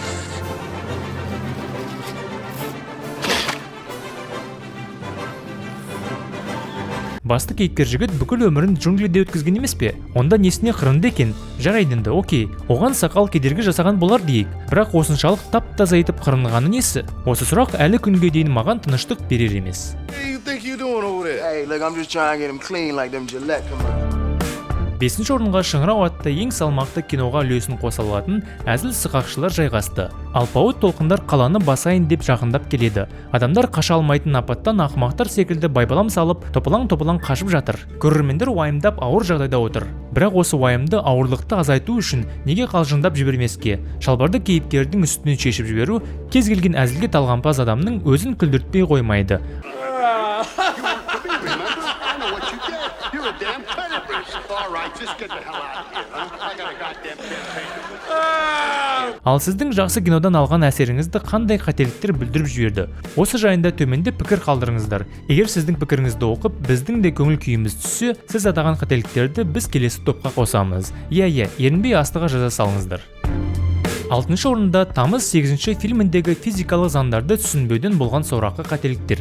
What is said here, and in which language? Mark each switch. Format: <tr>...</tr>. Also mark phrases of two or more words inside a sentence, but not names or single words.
<kk>Басты кейіпкер жігіт бүкіл өмірін джунглиде өткізген емес пе? Онда несіне қырынды екен? Жарайды енді, окей. Оған сақал кедергі жасаған болар дейік. Бірақ осыншалық тап-таза етіп қырынғаны несі? Осы сұрақ әлі күнге дейін маған тыныштық берер емес.</kk> <en>Hey, look, I'm just trying to get them clean like them Gillette. Come on.</en> <kk>Бесінші орынға Шыңырау атты ең салмақты киноға үлесін қоса алатын әзіл сықақшылар жайғасты. Алпауыт толқындар қаланы басайын деп жақындап келеді. Адамдар қаша алмайтын апаттан ақымақтар секілді байбалам салып, топалаң-топалаң қашып жатыр. Көрермендер уайымдап ауыр жағдайда отыр. Бірақ осы уайымды ауырлықты азайту үшін неге қалжыңдап жібермеске? Шалбарды кейіпкердің үстінен шешіп жіберу кез келген әзілге талғампаз адамның өзін күлдіртпей қоймайды.</kk> <en>All right, just get the hell out of here, huh? I got a goddamn campaign.</en> <kk>Ал сіздің жақсы кинодан алған әсеріңізді қандай қателіктер білдіріп жіберді? Осы жайында төменде пікір қалдырыңыздар. Егер сіздің пікіріңізді оқып, біздің де көңіл күйіміз түссе, сіз атаған қателіктерді біз келесі топқа қосамыз. Иә, ерінбей астыға жаза салыңыздар. 6-шы орында тамыз 8-ші фильміндегі физикалық заңдарды түсінбеуден болған сорақы қателіктер.</kk>